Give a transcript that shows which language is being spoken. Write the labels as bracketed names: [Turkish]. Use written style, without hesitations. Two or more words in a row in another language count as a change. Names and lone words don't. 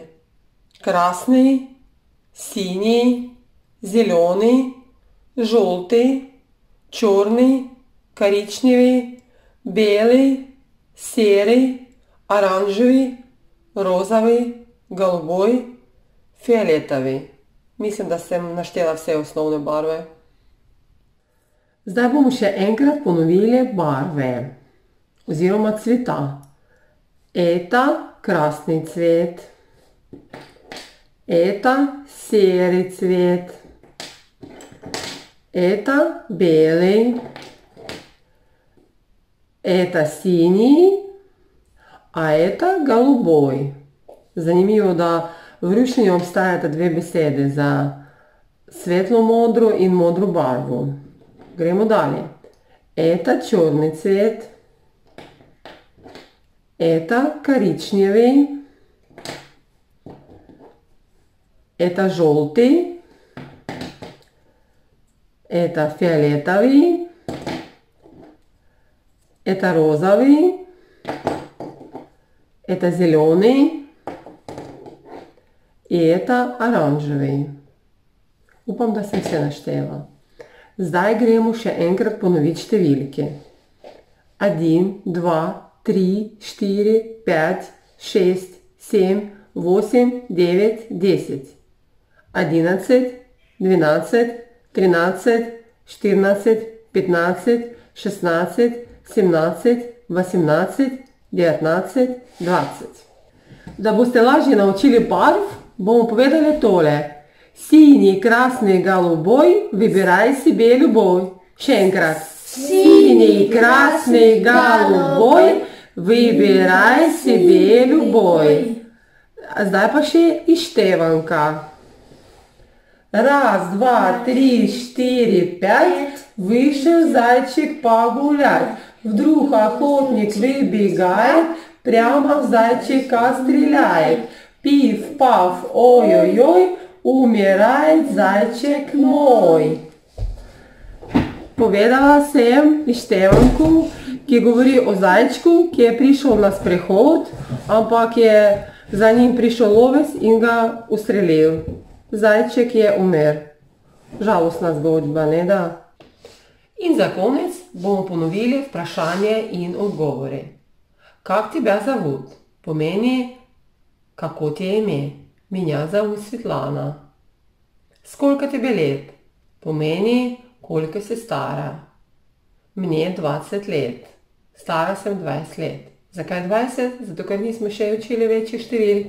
[Russian] красный, синий, зелёный, жёлтый, чёрный, коричневый, белый, серый, оранжевый, розовый, голубой, фиолетовый. [Slovenian] Mislim, da sem naštela vse osnovne barve. Zdaj bomo še enkrat ponovili barve oziroma cveta. [Russian] Это красный цвет. Это серый цвет. Это белый. Это синий. А это голубой. [Slovenian] Zanimivo, da v ruščini obstajata dve besede za svetlo modro in modro barvo. Gremo dalje. [Russian] Это черный цвет. Это коричневый. Это желтый. Это фиолетовый. Это розовый. Это зеленый. И это оранжевый. [Slovenian] Upam, da sem vse naštela. Zdaj gremo še enkrat ponoviti številke. 1, 2, 3, 4, 5, 6, 7, 8, 9, 10. 11, 12, 13, 14, 15, 16, 17, 18, 19, 20. Da boste lažje naučili barv, bomo povedali tole. [Russian] Синий, красный, голубой, выбирай себе любой. [Slovenian] Še enkrat. [Russian] Синий, красный, голубой, выбирай себе любой. [Slovenian] Zdaj pa še izštevanka. 1, 2, 3, 4, 5, [Russian] вышел зайчик погулять. Вдруг охотник выбегает, прямо в зайчика стреляет. Пиф-паф, ой-ой-ой, умирает зайчик moj. [Slovenian] Povedala sem izštevanku, ki govori o zajčku, ki je prišel na sprehod, ampak je za njim prišel lovec in ga ustrelil. Zajček je umrl. Žalostna zgodba, ne da? In za konec bomo ponovili vprašanje in odgovore. [Russian] Как тебя зовут? [Slovenian] Pomeni, kako ti je ime? [Russian] Меня зовут Светлана. Сколько тебе лет? [Slovenian] Pomeni, koliko si stara? [Russian] Мне 20 let. [Slovenian] Stara sem 20 let. Zakaj 20? Zato, ker nismo še učili večjih številk.